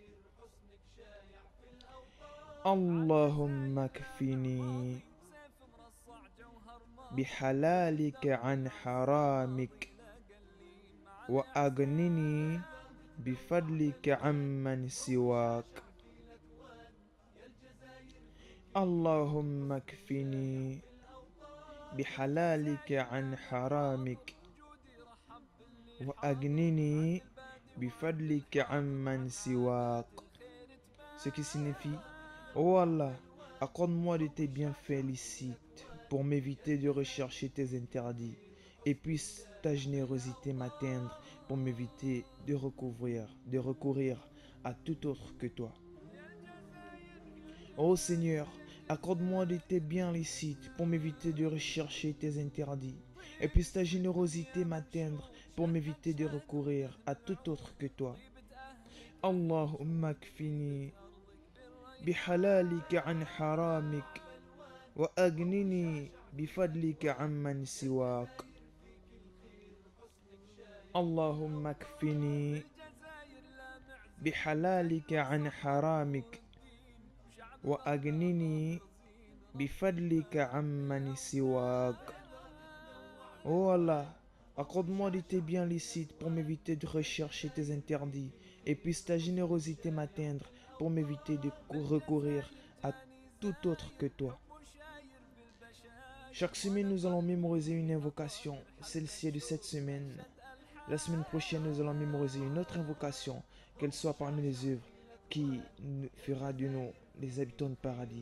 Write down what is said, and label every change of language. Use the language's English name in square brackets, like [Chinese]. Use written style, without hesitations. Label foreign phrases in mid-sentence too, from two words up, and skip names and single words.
[Arabic] اللهم اكفني بحلالك عن حرامك وأغنني بفضلك عمن سواك. اللهم اكفني بحلالك عن حرامك وأغنني بفضلك عمن سواك. [French] Ce qui signifie: oh Allah, accorde-moi de tes bienfaits licites pour m'éviter de rechercher tes interdits, et puisse ta générosité m'atteindre pour m'éviter de recourir à tout autre que toi. Ô Seigneur, accorde-moi de tes biens licites pour m'éviter de rechercher tes interdits, et puisse ta générosité m'atteindre pour m'éviter de recourir à tout autre que toi. [Arabic] اللهم اكفني بحلالك عن حرامك وأغنني بفضلك عمن سواك. اللهم اكفني بحلالك عن حرامك وأغنني بفضلك عمن سواك. [French] Oh Allah, accorde-moi de tes biens licites pour m'éviter de rechercher tes interdits, et puisse ta générosité m'atteindre pour m'éviter de recourir à tout autre que toi. Chaque semaine, nous allons mémoriser une invocation. Celle-ci est de cette semaine. La semaine prochaine, nous allons mémoriser une autre invocation, qu'elle soit parmi les œuvres qui fera de nous les habitants du paradis.